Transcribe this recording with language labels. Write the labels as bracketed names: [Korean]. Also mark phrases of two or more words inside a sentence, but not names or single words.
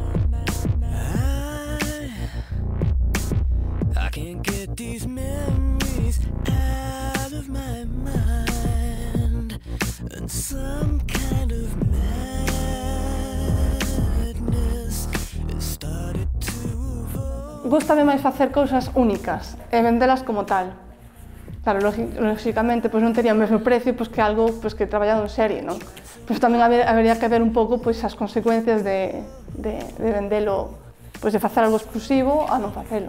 [English] I can't get these memories she's out of my mind, and some kind of madness has started to evolve. [Galician] Gústame máis facer cousas únicas e vendelas como tal. Claro, lógicamente, pois non tería o mesmo precio pois, que algo pois, que traballado en serie, non? Pois tamén habería que ver un pouco pois, as consecuencias de vendelo, pois, de facer algo exclusivo a non facelo.